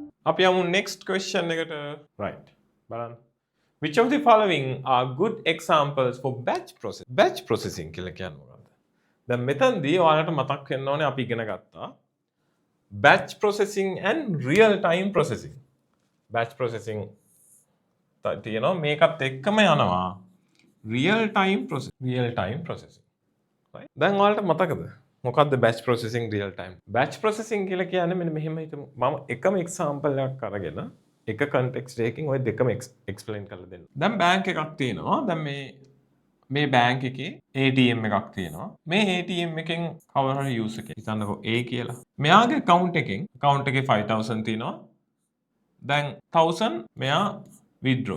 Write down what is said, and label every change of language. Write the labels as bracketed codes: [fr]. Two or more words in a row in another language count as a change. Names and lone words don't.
[si] අපි යමු [en] next question [si] එකට. right. බලන්න. [en] Which of the following are good examples for batch process? Batch processing [si] කියලා කියන්නේ මොකක්ද? දැන් මෙතනදී ඔයාලට මතක් වෙන්න ඕනේ අපි ඉගෙන ගත්තා [en] batch processing and real time processing. Batch processing [si] තියෙනවා මේකත් එක්කම යනවා [en] real time processing. [si] right? දැන් ඔයාලට මතකද මොකක්ද [en] batch processing real time? Batch processing [si] කියලා කියන්නේ මෙන්න මෙහෙම හිතමු. මම එකම example එකක් අරගෙන එක context එකකින් ඔය දෙකම explain කරලා දෙන්න. දැන් bank එකක් තියෙනවා. දැන් මේ bank එකේ ATM එකක් තියෙනවා. මේ ATM එකෙන් කවුරු හරි user කෙනෙක් හිතන්නකෝ A කියලා. මෙයාගේ account එකේ 5000 තියෙනවා. දැන් 1000 මෙයා withdraw.